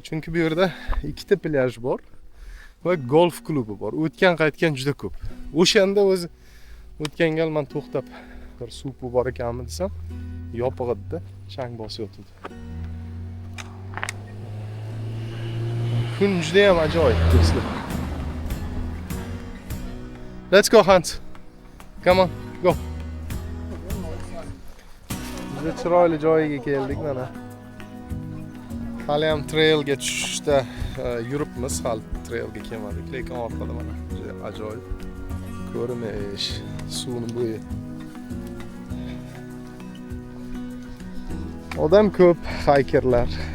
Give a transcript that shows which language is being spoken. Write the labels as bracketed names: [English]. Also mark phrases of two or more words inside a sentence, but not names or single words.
[Uzbek] Chunki bu yerda ikkita plyaj bor va golf klubi bor. O'tgan qaytgan juda ko'p. O'shanda o'zi o'tgan gal men to'xtab bir suv bor ekanmi desam, yopiq edi, chang bosib yotibdi. Kun juda ham ajoyib do'stlar. [English] Let's go Hans. Come on, go. [Uzbek] Juda chiroyli joyiga keldik mana. Hali ham trailga tushishda yuribmiz, hali trailga kelmadik, lekin orqada mana juda ajoyib ko'rinish, suvning bo'yi. Odam ko'p, hikerlar.